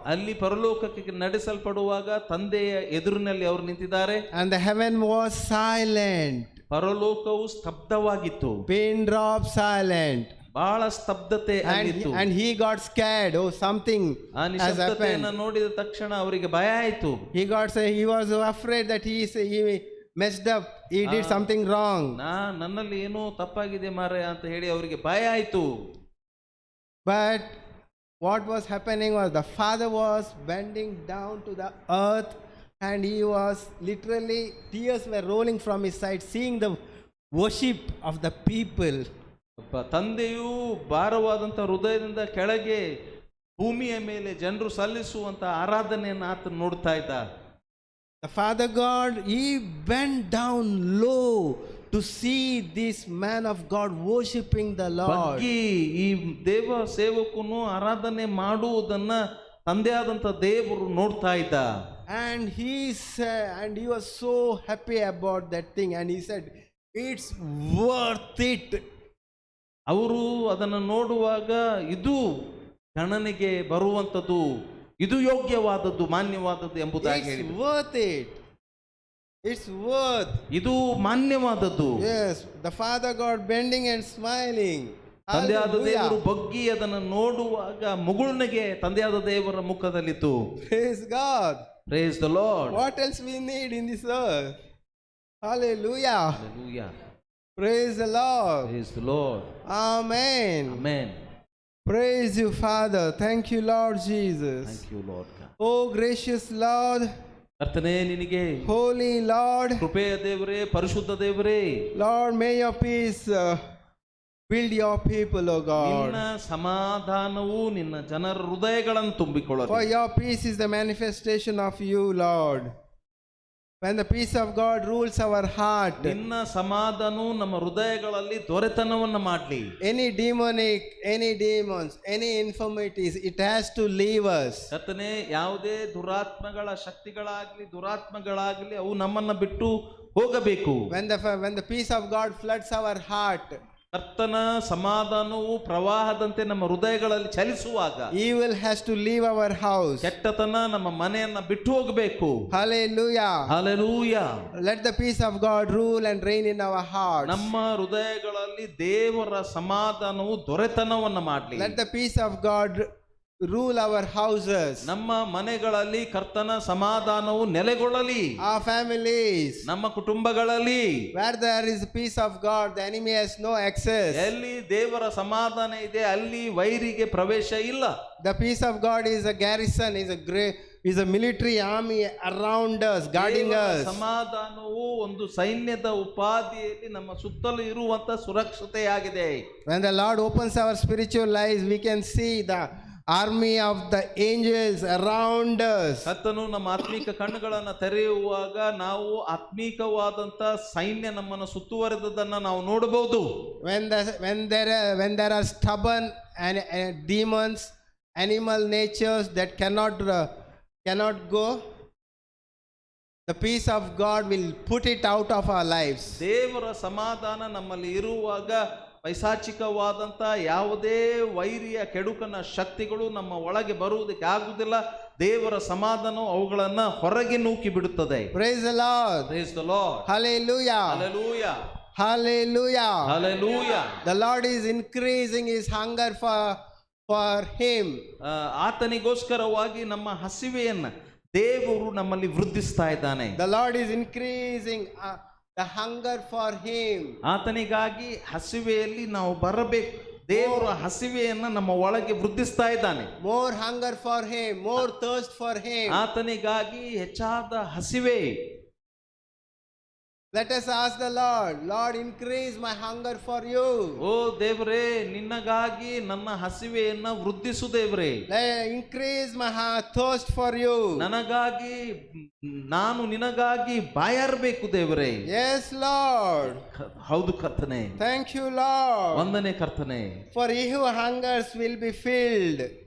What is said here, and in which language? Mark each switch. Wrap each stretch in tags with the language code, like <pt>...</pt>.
<kn>ಅಲ್ಲಿ ಪರಲೋಕಕ್ಕೆ ನಡೆಸಲ್ಪಡುವಾಗ ತಂದೆಯ ಎದುರಿನಲ್ಲಿ ಅವರು ನಿಂತಿದ್ದಾರೆ.</kn> <en>And the heaven was silent.</en> <kn>ಪರಲೋಕವು ಸ್ತಬ್ಧವಾಗಿತ್ತು.</kn> <en>Pin drop silent.</en> <kn>ಬಹಳ ಸ್ತಬ್ಧತೆ ಆಗಿತ್ತು.</kn> <en>And he got scared. Oh, something has happened.</en> <kn>ನೋಡಿದ ತಕ್ಷಣ ಅವರಿಗೆ ಭಯ ಆಯಿತು.</kn> <en>He was afraid that he messed up. He did something wrong.</en> <kn>ನನ್ನಲ್ಲಿ ಏನೋ ತಪ್ಪಾಗಿದೆ ಮಾರೆ ಅಂತ ಹೇಳಿ ಅವರಿಗೆ ಭಯ ಆಯಿತು.</kn> <en>But what was happening was the Father was bending down to the earth and he was literally, tears were rolling from his side, seeing the worship of the people.</en> <kn>ತಂದೆಯು ಭಾರವಾದಂಥ ಹೃದಯದಿಂದ ಕೆಳಗೆ ಭೂಮಿಯ ಮೇಲೆ ಜನರು ಸಲ್ಲಿಸುವಂತ ಆರಾಧನೆಯನ್ನು ಆತ ನೋಡ್ತಾ ಇದ್ದ.</kn> <en>The Father God, he bent down low to see this man of God worshiping the Lord.</en> <kn>ಈ ದೇವ ಸೇವಕನು ಆರಾಧನೆ ಮಾಡುವುದನ್ನ ತಂದೆಯಾದಂಥ ದೇವರು ನೋಡ್ತಾ ಇದ್ದ.</kn> <en>And he said, and he was so happy about that thing, and he said, it's worth it.</en> <kn>ಅವರು ಅದನ್ನು ನೋಡುವಾಗ ಇದು ಗಣನೆಗೆ ಬರುವಂಥದ್ದು, ಇದು ಯೋಗ್ಯವಾದದ್ದು, ಮಾನ್ಯವಾದದ್ದು ಎಂಬುದಾಗಿ ಹೇಳಿದರು.</kn> <en>Worth it. It's worth.</en> <kn>ಇದು ಮಾನ್ಯವಾದದ್ದು.</kn> <en>Yes, the Father God bending and smiling.</en> <kn>ತಂದೆಯಾದ ದೇವರು ಬಗ್ಗಿ ಅದನ್ನು ನೋಡುವಾಗ ಮುಗುಳ್ನಗೆ ತಂದೆಯಾದ ದೇವರ ಮುಖದಲ್ಲಿತ್ತು.</kn> <en>Praise God. Praise the Lord. What else we need in this earth? Hallelujah. Hallelujah. Praise the Lord. Praise the Lord. Amen. Amen. Praise you, Father. Thank you, Lord Jesus. Thank you, Lord. Oh, gracious Lord.</en> <kn>ಕರ್ತನೇ ನಿನಗೆ,</kn> <en>Holy Lord.</en> <kn>ಕೃಪೆಯ ದೇವರೇ, ಪರಿಶುದ್ಧ ದೇವರೇ,</kn> <en>Lord, may your peace build your people, O God. ನಿನ್ನ ಸಮಾಧಾನವು ನಿನ್ನ ಜನರ ಹೃದಯಗಳನ್ನು ತುಂಬಿಕೊಳ್ಳಲಿ. For your peace is the manifestation of you, Lord. When the peace of God rules our heart,</en> <kn>ನಿನ್ನ ಸಮಾಧಾನವು ನಮ್ಮ ಹೃದಯಗಳಲ್ಲಿ ದೊರೆತನವನ್ನು ಮಾಡಲಿ.</kn> <en>any demons, any infirmities, it has to leave us.</en> <kn>ಕರ್ತನೇ, ಯಾವುದೇ ದುರಾತ್ಮಗಳ ದುರಾತ್ಮಗಳಾಗಲಿ ಅವು ನಮ್ಮನ್ನ ಬಿಟ್ಟು ಹೋಗಬೇಕು.</kn> <en>When the peace of God floods our heart,</en> <kn>ಕರ್ತನ ಸಮಾಧಾನವು ಪ್ರವಾಹದಂತೆ ನಮ್ಮ ಹೃದಯಗಳಲ್ಲಿ ಚಲಿಸುವಾಗ</kn> <en>evil has to leave our house.</en> <kn>ಕೆಟ್ಟತನ ನಮ್ಮ ಮನೆಯನ್ನ ಬಿಟ್ಟು ಹೋಗಬೇಕು.</kn> <en>Hallelujah.</en> <kn>Hallelujah.</kn> <en>Let the peace of God rule and reign in our hearts.</en> <kn>ನಮ್ಮ ಹೃದಯಗಳಲ್ಲಿ ದೇವರ ಸಮಾಧಾನವು ದೊರೆತನವನ್ನ ಮಾಡಲಿ.</kn> <en>Let the peace of God rule our houses.</en> <kn>ನಮ್ಮ ಮನೆಗಳಲ್ಲಿ ಕರ್ತನ ಸಮಾಧಾನವು ನೆಲೆಗೊಳ್ಳಲಿ.</kn> <en>Our families.</en> <kn>ನಮ್ಮ ಕುಟುಂಬಗಳಲ್ಲಿ</kn> <en>Where there is peace of God, the enemy has no access.</en> <kn>ಎಲ್ಲಿ ದೇವರ ಸಮಾಧಾನ ಇದೆ ಅಲ್ಲಿ ವೈರಿಗೆ ಪ್ರವೇಶ ಇಲ್ಲ.</kn> <en>The peace of God is a garrison, is a military army around us, guarding</en> <kn>ದೇವರ</kn> <en>us.</en> <kn>ಸಮಾಧಾನವು ಒಂದು ಸೈನ್ಯದ ಉಪಾಧಿಯಲ್ಲಿ ನಮ್ಮ ಸುತ್ತಲೂ ಇರುವಂತ ಸುರಕ್ಷತೆಯಾಗಿದೆ.</kn> <en>When the Lord opens our spiritual eyes, we can see the army of the angels around us.</en> <kn>ಕರ್ತನು ನಮ್ಮ ಆತ್ಮಿಕ ಕಣ್ಣುಗಳನ್ನು ತೆರೆಯುವಾಗ ನಾವು ಆತ್ಮಿಕವಾದಂತ ಸೈನ್ಯ ನಮ್ಮನ್ನು ಸುತ್ತುವರೆದದನ್ನ ನಾವು ನೋಡಬಹುದು.</kn> <en>When there are stubborn and demons, animal natures that cannot go, the peace of God will put it out of our lives.</en> <kn>ದೇವರ ಸಮಾಧಾನ ನಮ್ಮಲ್ಲಿ ಇರುವಾಗ ಪೈಶಾಚಿಕವಾದಂಥ ಯಾವುದೇ ವೈರಿಯ ಕೆಡುಕನ ಶಕ್ತಿಗಳು ನಮ್ಮ ಒಳಗೆ ಬರುವುದಕ್ಕೆ ಆಗುವುದಿಲ್ಲ. ದೇವರ ಸಮಾಧಾನ ಅವುಗಳನ್ನ ಹೊರಗೆ ನೂಕಿ ಬಿಡುತ್ತದೆ.</kn> <en>Praise the Lord. Praise the Lord. Hallelujah. Hallelujah. Hallelujah. Hallelujah. The Lord is increasing his hunger for him.</en> <kn>ಆತನಿಗೋಸ್ಕರವಾಗಿ ನಮ್ಮ ಹಸಿವೆಯನ್ನ ದೇವರು ನಮ್ಮಲ್ಲಿ ವೃದ್ಧಿಸ್ತಾ ಇದ್ದಾನೆ.</kn> <en>The Lord is increasing the hunger for him.</en> <kn>ಆತನಿಗಾಗಿ ಹಸಿವೆಯಲ್ಲಿ ನಾವು ಬರಬೇಕು. ದೇವರ ಹಸಿವೆಯನ್ನ ನಮ್ಮ ಒಳಗೆ ವೃದ್ಧಿಸ್ತಾ ಇದ್ದಾನೆ.</kn> <en>More hunger for him, more thirst for him.</en> <kn>ಆತನಿಗಾಗಿ ಹೆಚ್ಚಾದ ಹಸಿವೆ.</kn> <en>Let us ask the Lord, Lord, increase my hunger for you.</en> <kn>ಓ ದೇವರೇ, ನಿನ್ನಗಾಗಿ ನನ್ನ ಹಸಿವೆಯನ್ನ ವೃದ್ಧಿಸು ದೇವರೇ.</kn> <en>Increase my thirst for you.</en> <kn>ನನಗಾಗಿ ನಾನು ನಿನಗಾಗಿ ಬಾಯಾರಬೇಕು ದೇವರೇ.</kn> <en>Yes, Lord.</en> <kn>ಹೌದು ಕರ್ತನೆ.</kn> <en>Thank you, Lord.</en> <kn>ವಂದನೆ ಕರ್ತನೆ.</kn> <en>For he who hungers will be filled.</en>